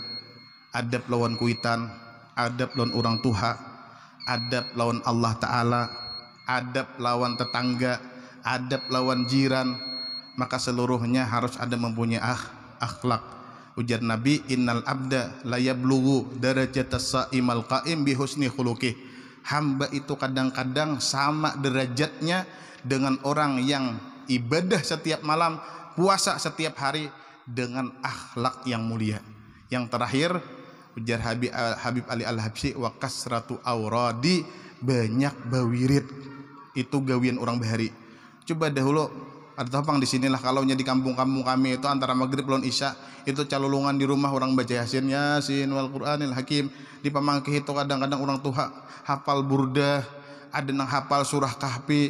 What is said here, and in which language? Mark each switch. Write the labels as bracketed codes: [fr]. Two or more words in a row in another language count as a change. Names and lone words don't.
[bjn] Adab lawan kuitan, adab lawan orang tua, adab lawan Allah Ta'ala, adab lawan tetangga, adab lawan jiran. [id] Maka seluruhnya harus ada mempunyai akhlak. [bjn] Ujar Nabi, [ar] إن العبد ليبلغ درجة الصائم القائم بحسن خلقه. [id] Hamba itu kadang-kadang sama derajatnya dengan orang yang ibadah setiap malam, puasa setiap hari dengan akhlak yang mulia. Yang terakhir ujar Habib Ali Al-Habsyi, [ar] وكثرة أورادي, [bjn] banyak bawirid. Itu gawian orang bahari. Coba dahulu ada topang di sinilah, kalau di kampung-kampung kami itu antara maghrib lawan isya itu calulungan di rumah orang baca [ar] يس والقرآن الحكيم. [bjn] Di pamangkih itu kadang-kadang orang tua hafal burdah, ada nang hafal surah Kahfi.